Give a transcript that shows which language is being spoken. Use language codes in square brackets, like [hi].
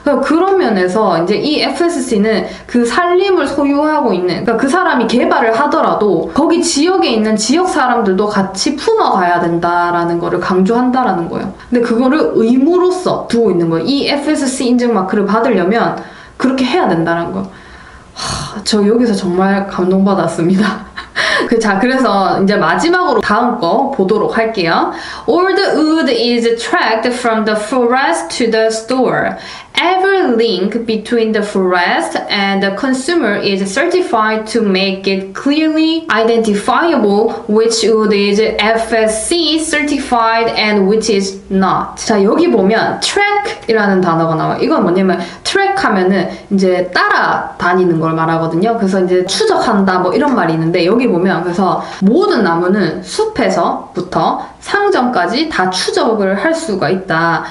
[ko] 그런 면에서 이제 이 FSC는 그 산림을 소유하고 있는 그러니까 그 사람이 개발을 하더라도 거기 지역에 있는 지역 사람들도 같이 품어가야 된다라는 거를 강조한다라는 거예요. 근데 그거를 의무로서 두고 있는 거예요. 이 FSC 인증 마크를 받으려면 그렇게 해야 된다는 거. 저 여기서 정말 감동받았습니다. 자, 그래서 이제 마지막으로 다음 거 보도록 할게요. [en] All the wood is tracked from the forest to the store. Every link between the forest and the consumer is certified to make it clearly identifiable which wood is FSC certified and which is not. [ko] 자, 여기 보면 track이라는 단어가 나와요. 이건 뭐냐면 track 하면은 이제 따라다니는 걸 말하거든요. 그래서 이제 추적한다 뭐 이런 말이 있는데 여기 보면 그래서 모든 나무는 숲에서부터 상점까지 다 추적을 할 수가 있다.